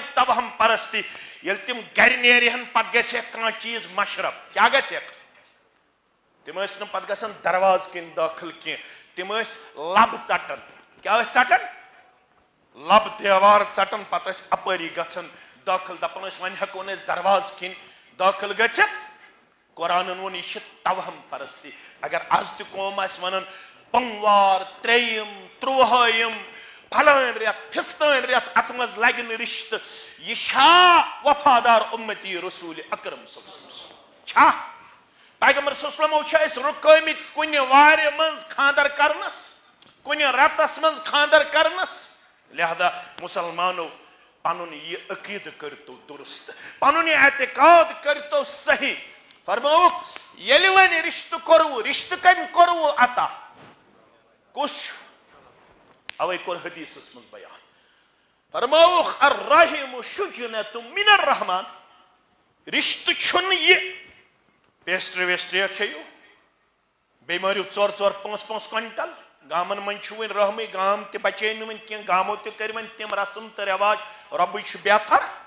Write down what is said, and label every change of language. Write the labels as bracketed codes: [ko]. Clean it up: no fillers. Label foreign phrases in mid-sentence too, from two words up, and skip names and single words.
[ks] توہم پرستی ییٚلہِ تِم گرِ نیرِہن پتہٕ گژھٮ۪کھ کانٛہہ چیٖز مشرب کیٛاہ گژھٮ۪کھ تِم ٲسۍ نہٕ پتہٕ گژھان دروازٕ کِنۍ دٲخل کینٛہہ تِم ٲسۍ لب ژٹان کیٛاہ ٲسۍ ژٹان لب دیوار ژٹان پتہٕ ٲسۍ اپٲری گژھان دٲخل دپان ٲسۍ وۄنۍ ہٮ۪کو نہٕ أسۍ دروازٕ کِنۍ دٲخل گٔژھِتھ قرآنن ووٚن یہِ چھِ توہم پرستی اگر آز تہِ قوم آسہِ ونان بوموار 3یِم 13ہِم پھلٲنۍ رٮ۪تھ فِستٲنۍ رٮ۪تھ اتھ منٛز لگہِ نہٕ رشتہٕ یہِ چھا وفادار اُمتی رسول اکرم [ar] صلی اللہ علیہ وسلم [ks] چھا پیغمبر [ar] صلی اللہ علیہ وسلم [ks] چھِ رُکٲمٕتۍ کُنہِ وارِ منٛز خاندر کرنس کُنہِ رٮ۪تس منٛز خاندر کرنس لہذا مُسلمانو پنُن یہِ عقیدٕ کٔرتو درست پنُن یہِ اعتقاد کٔرتو صحیح فرمووُکھ ییٚلہِ وۄنۍ رشتہٕ کوٚروٕ رشتہٕ کٔمۍ کوٚروٕ عطا کُس چھُ اوے کوٚر حدیثس منٛز بیان فرمووُکھ [ar] الرحم شجنۃ من الرحمان [ks] رشتہٕ چھُنہٕ یہِ پیسٹری ویسٹری کھیٚیِو بیٚیہِ مٲرِو 4-4 5-5 کوینٹل گامن منٛز چھُ وۄنۍ رحمٕے گام تہِ بچے نہٕ وۄنۍ کینٛہہ گامو تہِ کٔرۍ وۄنۍ تِم رسم تہٕ رٮ۪واج رۄبٕے چھُ بہتر